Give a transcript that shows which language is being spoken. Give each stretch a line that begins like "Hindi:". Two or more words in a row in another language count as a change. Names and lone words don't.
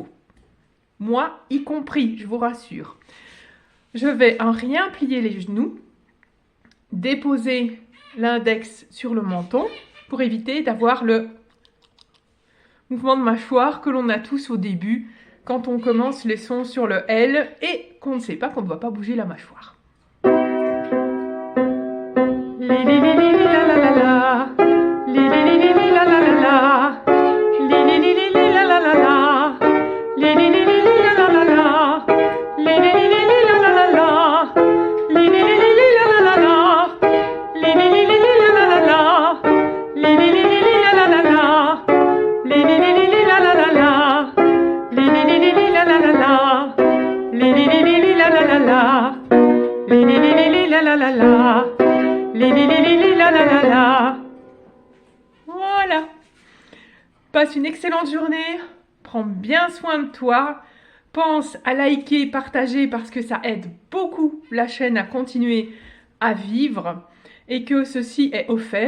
French: Moi y compris, je vous rassure. Je vais en rien plier les genoux, déposer l'index sur le menton pour éviter d'avoir le mouvement de mâchoire que l'on a tous au début quand on commence les sons sur le L et qu'on ne sait pas qu'on ne doit pas bouger la mâchoire. Li li li li la la la la, li li li li la la la la, li li li li la la la la, li li li li la la la la, li li li li la la la la, li li li li la la la la, li li li li la la la la, li li li li la la la la, li li li li la la la la, li li li li la la la la, li li li li la la la la, li li li li la la la la. Li li li li la la la la. Voilà. Passe une excellente journée. Prends bien soin de toi. Pense à liker, partager parce que ça aide beaucoup la chaîne à continuer à vivre et que ceci est offert.